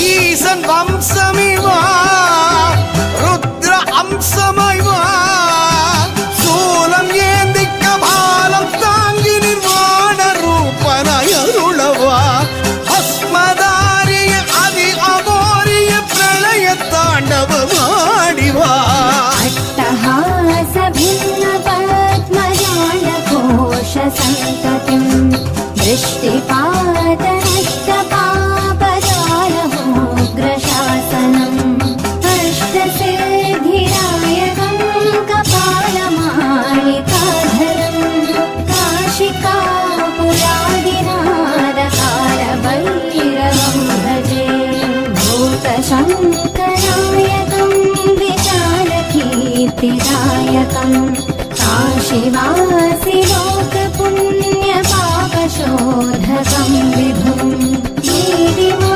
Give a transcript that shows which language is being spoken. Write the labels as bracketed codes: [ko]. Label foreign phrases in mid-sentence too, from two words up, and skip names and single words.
[ta] ஈசன் வம்சமிவா ருத்ர அம்சமைவா சூலம் ஏந்தி கபாலம் தாங்கி நிர்வாண ரூபனயருளவா பஸ்மதாரிய அதி அகோரிய பிரளய தாண்டவமாடிவா [sa] अट्टहास भिन्न पद्मजाल घोष संततिं दृष्टिपात नष्ट पापजालमोग्रशासनम् अष्टसिद्धिदायकं कपालमालिकाधरं काशिकापुरादिनादकालभैरवं भजे भूतशङ्करायकं कीर्तिदायकं काशीवासि लोकपुण्यपापशोधकं विभुं